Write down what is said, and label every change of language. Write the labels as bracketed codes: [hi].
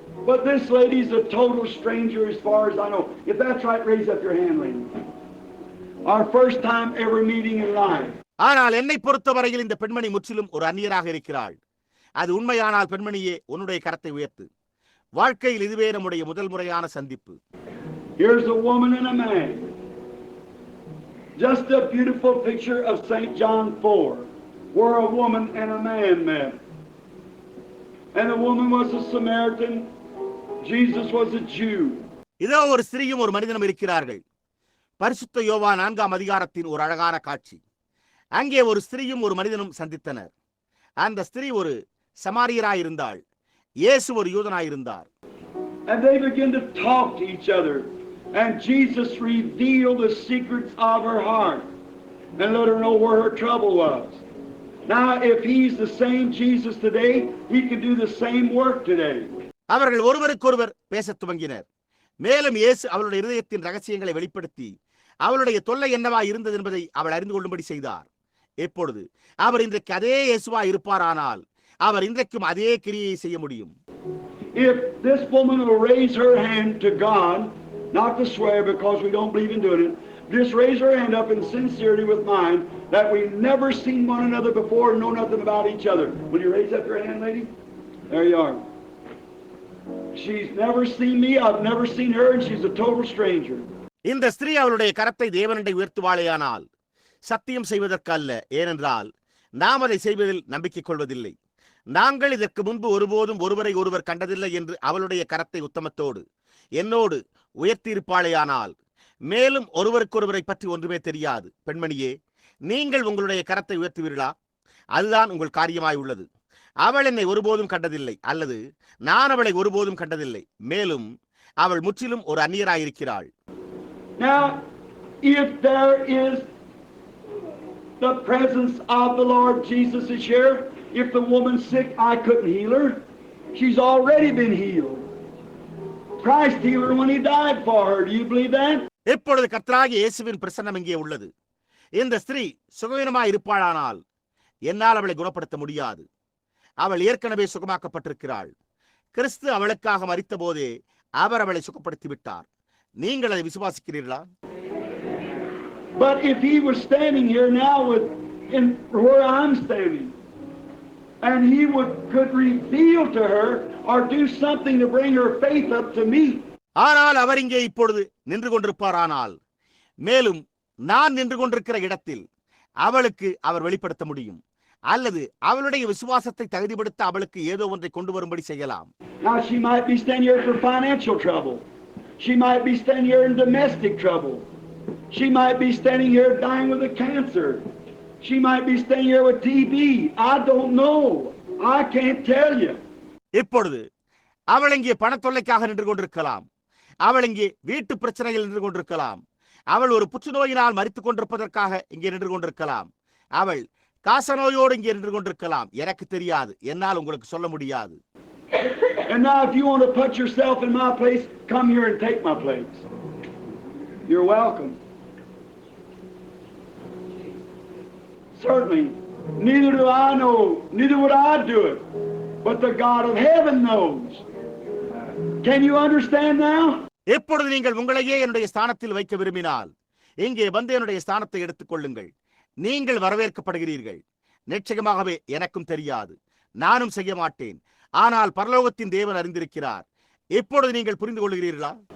[en] But this lady's a total stranger as far as I know. If that's right, raise up your hand, lady. Our first time ever meeting in life. [ta] ஆனால் என்னை பொறுத்தவரையில் இந்த பெண்மணி முற்றிலும் ஒரு அந்நியராக இருக்கிறாள். அது உண்மையானால் பெண்மணியே, உன்னுடைய கரத்தை உயர்த்து. வாழ்க்கையில் இதுவே நம்முடைய முதல் முறையான சந்திப்பு. [en] Here's a woman and a man. Just a beautiful picture of St. John 4, where a woman and a man met. And the woman was a Samaritan. Jesus was a Jew. [ta] இதோ ஒரு ஸ்திரீயும் ஒரு மனிதனும் இருக்கிறார்கள். பரிசுத்த யோவான் 4ஆம் அதிகாரத்தின் ஒரு அழகான காட்சி. அங்கே ஒரு ஸ்திரீயும் ஒரு மனிதனும் சந்தித்தனர். அந்த ஸ்திரீ ஒரு சமாரியராயிருந்தாள், இயேசு ஒரு யூதனாயிருந்தார். [en] And they began to talk to each other. And Jesus revealed the secrets of her heart and let her know where her trouble was. Now, if He's the same Jesus today, He can do the same work today. [ta] அவர்கள் ஒருவருக்கொருவர் பேசத் துவங்கினர். மேலும் இயேசு அவளுடைய இருதயத்தின் ரகசியங்களை வெளிப்படுத்தி அவளுடைய தொல்லை என்னவா இருந்தது என்பதை அவள் அறிந்து கொள்ளும்படி செய்தார். எப்பொழுது அவர் இன்றைக்கு அதே இயேசுவா இருப்பாரானால் அவர் இன்றைக்கும் அதே கிரியை செய்ய முடியும். [en] If this woman will raise her hand to God, not to swear because we don't believe in doing it, just raise her hand up in sincerity with mine that we've never seen one another before and know nothing about each other. Will you raise up your hand, lady? There you are. She's never seen me, I've never seen her, and she's a total stranger. [ta] இந்த ஸ்திரீ அவளுடைய கரத்தை தேவனண்டை உயர்த்துவாளேயானால் சத்தியம் செய்வதற்கு அல்ல, ஏனென்றால் நாம் அதை செய்வதில் நம்பிக்கை கொள்வதில்லை. நாங்கள் இதற்கு முன்பு ஒருபோதும் ஒருவரை ஒருவர் கண்டதில்லை என்று அவளுடைய கரத்தை உத்தமத்தோடு என்னோடு உயர்த்தியிருப்பாளேயானால், மேலும் ஒருவருக்கொருவரை பற்றி ஒன்றுமே தெரியாது பெண்மணியே, நீங்கள் உங்களுடைய கரத்தை உயர்த்துவீர்களா? அதுதான் உங்கள் காரியமாய் உள்ளது. அவள் என்னை ஒருபோதும் கண்டதில்லை, அல்லது நான் அவளை ஒருபோதும் கண்டதில்லை. மேலும் அவள் முற்றிலும் ஒரு அந்நியராயிருக்கிறாள். [en] Now, if there is the presence of the Lord Jesus is here, if the woman's sick, I couldn't heal her. She's already been healed. Christ healed her when He died for her. Do you believe that? [ta] இப்பொழுது கர்த்தராகிய இயேசுவின் பிரசன்னம் இங்கே உள்ளது. இந்த ஸ்திரீ சுகவீனமாய் இருப்பாளானால் என்னால் அவளை குணப்படுத்த முடியாது. அவள் ஏற்கனவே சுகமாக்கப்பட்டிருக்கிறாள். கிறிஸ்து அவளுக்காக மரித்த போதே அவர் அவளை சுகப்படுத்தி விட்டார். நீங்கள் அதை விசுவாசிக்கிறீர்களா? [en] But if He was standing here now in where I'm standing, and He could reveal to her or do something to bring her faith up to me. [ta] ஆனால் அவர் இங்கே இப்பொழுது நின்று கொண்டிருப்பாரானால், மேலும் நான் நின்று கொண்டிருக்கிற இடத்தில் அவளுக்கு அவர் வெளிப்படுத்த முடியும், அல்லது அவளுடைய விசுவாசத்தை தகுதிப்படுத்த அவளுக்கு ஏதோ ஒன்றை கொண்டு வரும்படி செய்யலாம். [en] Now she might be standing here for financial trouble. She might be standing here in domestic trouble. She might be standing here dying with a cancer. She might be standing here with TB. I don't know. I can't tell you. [ta] இப்பொழுது அவள் இங்கே பணத்தொல்லைக்காக நின்று கொண்டிருக்கலாம். அவள் இங்கே வீட்டு பிரச்சனையில் நின்று கொண்டிருக்கலாம். அவள் ஒரு புற்றுநோயினால் மரித்துக் கொண்டிருப்பதற்காக இங்கே நின்று கொண்டிருக்கலாம். அவள் காசநோயோடு இங்கே நின்று கொண்டிருக்கலாம். எனக்கு தெரியாது, என்னால் உங்களுக்கு சொல்ல முடியாது. [en] And now if you want to put yourself in my place, come here and take my place. You're welcome. Certainly, neither do I know, neither would I do it, but the God of heaven knows. Can you understand now? [ta] எப்பொழுது நீங்கள் உங்களையே என்னுடைய ஸ்தானத்தில் வைக்க விரும்பினால் இங்கே வந்து என்னுடைய ஸ்தானத்தை எடுத்துக் கொள்ளுங்கள். நீங்கள் வரவேற்கப்படுகிறீர்கள். நிச்சயமாகவே எனக்கும் தெரியாது, நானும் செய்ய மாட்டேன். ஆனால் பரலோகத்தின் தேவன் அறிந்திருக்கிறார். இப்பொழுது நீங்கள் புரிந்து கொள்கிறீர்களா?